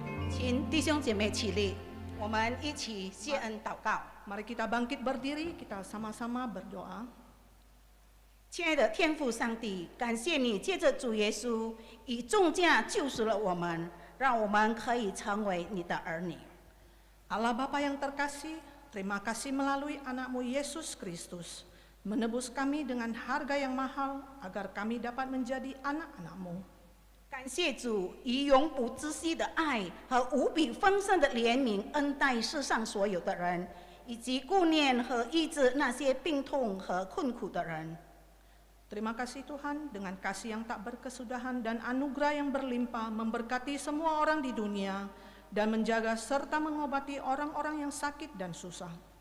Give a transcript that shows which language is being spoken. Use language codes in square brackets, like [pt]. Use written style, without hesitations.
[zh] 请弟兄姐妹起立，我们一起谢恩祷告。 [id] Mari kita bangkit berdiri, kita sama-sama berdoa. [zh] 亲爱的天父上帝，感谢你借着主耶稣以重价救赎了我们，让我们可以成为你的儿女。 [id] Allah Bapa yang terkasih, terima kasih melalui anak-Mu Yesus Kristus, menebus kami dengan harga yang mahal agar kami dapat menjadi anak-anak-Mu. [zh] 感谢主以永不止息的爱和无比丰盛的怜悯恩待世上所有的人，以及顾念和医治那些病痛和困苦的人。 [id] Terima kasih Tuhan, dengan kasih yang tak berkesudahan dan anugerah yang berlimpah memberkati semua orang di dunia dan menjaga serta mengobati orang-orang yang sakit dan susah.